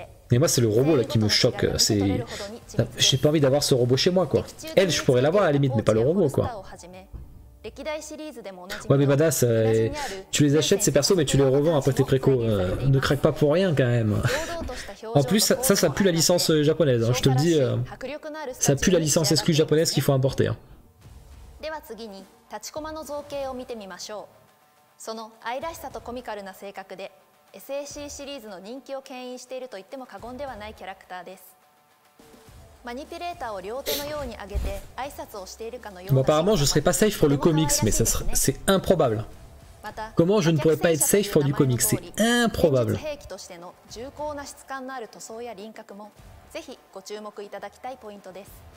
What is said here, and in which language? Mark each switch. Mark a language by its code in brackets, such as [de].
[fr] Mais moi c'est le robot là qui me choque. J'ai pas envie d'avoir ce robot chez moi quoi. Elle je pourrais l'avoir à la limite mais pas le robot quoi. Ouais mais badass, tu les achètes ces persos mais tu les revends après tes précos, ne craque pas pour rien quand même. En plus ça pue la licence japonaise, hein. Je te le dis, ça pue la licence exclue japonaise qu'il faut importer. Hein. [ja] では次に立ちコマの造形を見てみましょう。その愛らしさとコミカルな性格で SAC シリーズの人気を牽引していると言っても過言ではないキャラクターです。マニピュレーターを両手のように上げて挨拶をしているかのような。 [fr] Bon, apparemment je serais pas safe pour le comics mais c'est improbable. Comment je ne pourrais pas être safe pour du comics, c'est improbable. [ja] 兵器としての重厚な質感のある塗装や輪郭もぜひご注目いただきたいポイントです。